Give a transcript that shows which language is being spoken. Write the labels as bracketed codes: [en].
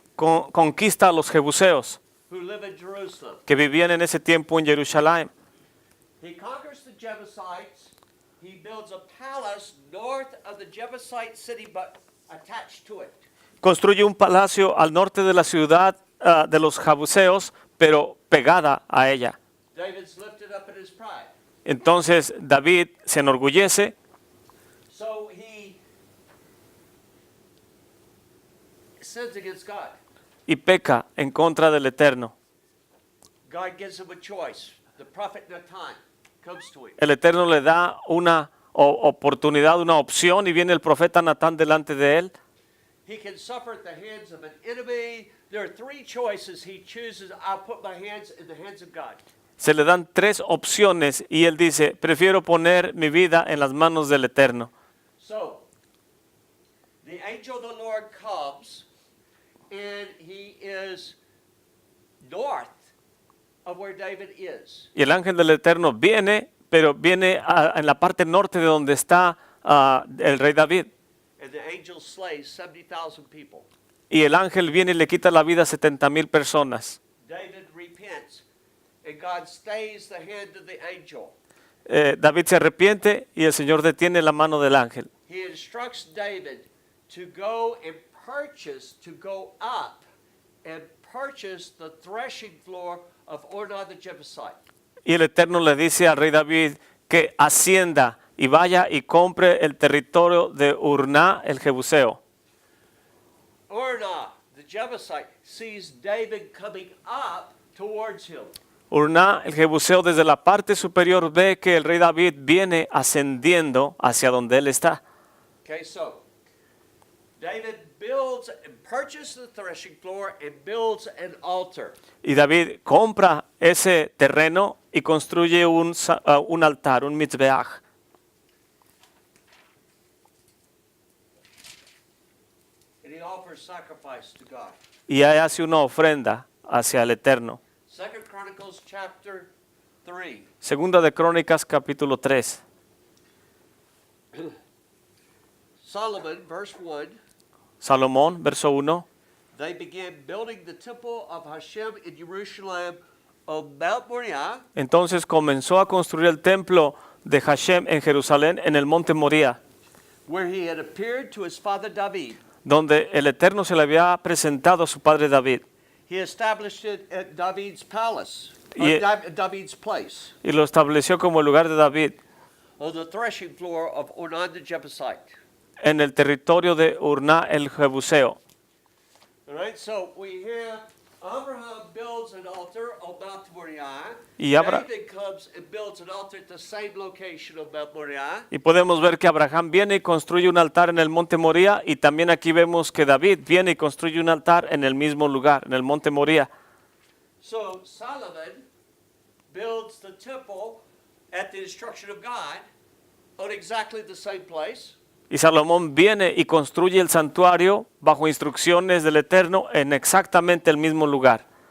[es] conquista a los jebuseos [en] who live in Jerusalem. [es] que vivían en ese tiempo en Jerusalén. [en] He conquers the Jebusites. He builds a palace north of the Jebusite city, but attached to it. [es] Construye un palacio al norte de la ciudad de los jebuseos, pero pegada a ella. [en] David's lifted up in his pride. [es] Entonces David se enorgullece [en] So he sins against God. [es] y peca en contra del Eterno. [en] God gives him a choice. The prophet Nathan comes to him. [es] El Eterno le da una oportunidad, una opción, y viene el profeta Natán delante de él. [en] He can suffer at the hands of an enemy. There are three choices he chooses. I'll put my hands in the hands of God. [es] Se le dan tres opciones y él dice, prefiero poner mi vida en las manos del Eterno. [en] So, the angel of the Lord comes, and he is north of where David is. [es] Y el ángel del Eterno viene, pero viene en la parte norte de donde está el rey David. [en] And the angel slays 70,000 people. [es] Y el ángel viene y le quita la vida a 70,000 personas. [en] David repents, and God stays the hand of the angel. [es] David se arrepiente y el Señor detiene la mano del ángel. [en] He instructs David to go and purchased to go up and purchase the threshing floor of Ornan the Jebusite. [es] Y el Eterno le dice al rey David que ascienda y vaya y compre el territorio de Urná el Jebuseo. [en] Ornan the Jebusite sees David coming up towards him. [es] Urná el Jebuseo desde la parte superior ve que el rey David viene ascendiendo hacia donde él está. [en] Okay, so David builds and purchases the threshing floor and builds an altar. [es] Y David compra ese terreno y construye un altar, un mizbeach. [en] And he offers sacrifice to God. [es] Y ahí hace una ofrenda hacia el Eterno. [en] 2 Chronicles chapter 3. [es] Segunda de Crónicas capítulo 3. [en] Solomon, verse 1, [es] Salomón, verso 1. [en] they began building the temple of Hashem in Jerusalem on Mount Moriah, [es] Entonces comenzó a construir el templo de Hashem en Jerusalén en el monte Moría, [en] where he had appeared to his father David. [es] donde el Eterno se le había presentado a su padre David. [en] He established it at David's palace, Ye- David's place, [es] Y lo estableció como el lugar de David [en] on the threshing floor of Ornan the Jebusite. [es] en el territorio de Urná el Jebuseo. [en] All right, so we have Abraham builds an altar on Mount Moriah. [es] Y Abra- [en] David comes and builds an altar at the same location of Mount Moriah. [es] Y podemos ver que Abraham viene y construye un altar en el monte Moría, y también aquí vemos que David viene y construye un altar en el mismo lugar, en el monte Moría. [en] So Solomon builds the temple at the instruction of God on exactly the same place. [es] Y Salomón viene y construye el santuario bajo instrucciones del Eterno en exactamente el mismo lugar.